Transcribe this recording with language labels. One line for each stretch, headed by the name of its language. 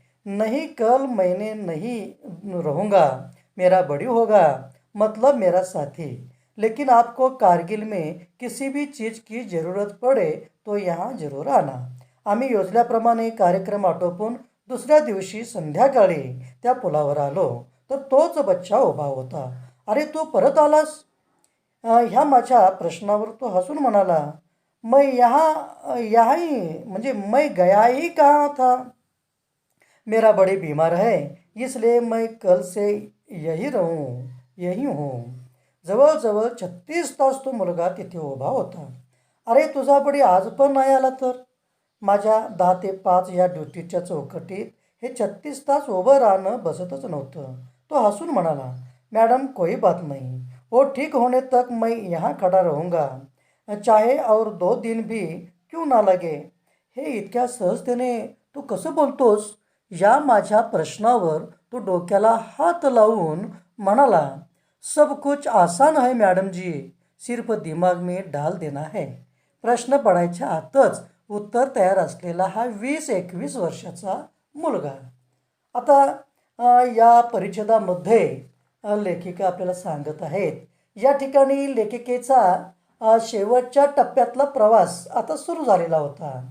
Hindi: नहीं, कल मैंने नहीं रहूँगा. मेरा बड़ी होगा, मतलब मेरा साथी. लेकिन आपको कारगिल में किसी भी चीज़ की ज़रूरत पड़े तो यहाँ जरूर आना.
Marathi: आम्ही योजल्याप्रमाणे कार्यक्रम आटोपून दुसऱ्या दिवशी संध्याकाळी त्या पुलावर आलो तर तोच बच्चा उभा होता. अरे, तू परत आलास? ह्या माझ्या प्रश्नावर तो हसून म्हणाला,
Hindi: मैं यहाँ ही
Marathi: म्हणजे
Hindi: मैं गया ही कहाँ था. मेरा बड़ी बीमार है, इसलिए मैं कल से यही हूँ.
Marathi: जवळजवळ 36 तास तो मुलगा तिथे उभा होता. अरे, तुझा बडी आज पण नाही आला तर? माझ्या 10 ते 5 या ड्युटीच्या चौकटीत हे 36 तास उभं राहणं बसतच नव्हतं. तो हसून म्हणाला,
Hindi: मॅडम कोई बात नहीं, वो ठीक होने तक मैं यहाँ खड़ा रहूँगा, चाहे और 2 दिन भी क्यों ना लगे.
Marathi: हे इतक्या सहजतेने तू कसं बोलतोस? या माझ्या प्रश्नावर तो डोक्याला हात लावून म्हणाला,
Hindi: सब कुछ आसान है मैडम जी, सिर्फ दिमाग में डाल देना है.
Marathi: प्रश्न पडायच्या आतच उत्तर तयार असलेला हा 20-21 वर्षाचा मुलगा. आता या परिच्छेदामध्ये लेखिका आपल्याला सांगत आहेत. या ठिकाणी लेखिकेचा शेवटच्या टप्प्यातला प्रवास आता सुरू झालेला होता.